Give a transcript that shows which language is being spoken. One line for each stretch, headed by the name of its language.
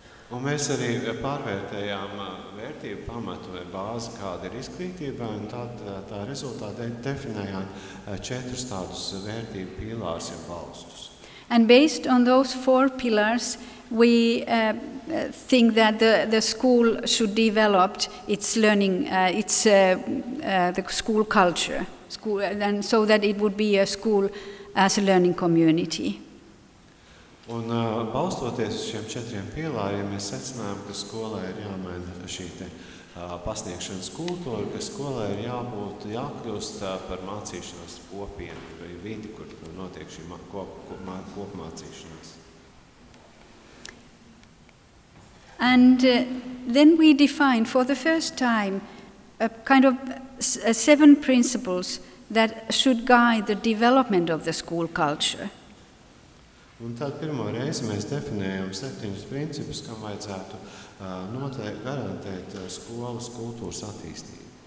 Latvian: Un mēs arī pārvērtējām vērtību pamatu vai bāzi, kāda ir izglītībā, un tad tā rezultātā definējām 4 tādus vērtību pīlārus un balstus.
English: And based on those 4 pillars, we think that the school should develop its learning, the school culture, and so that it would be a school as a learning community.
Latvian: Un balstoties uz šiem 4 pīlāriem, mēs secinājām, ka skolai ir jāmaina šī pasniegšanas kultūra, ka skolai ir jākļūst par mācīšanās kopienu vai vidi, kur notiek šī kopmācīšanās.
English: And then we defined for the first time a kind of 7 principles that should guide the development of the school culture.
Latvian: Un tad pirmo reizi mēs definējam 7 principus, kam vajadzētu garantēt skolas kultūras attīstību.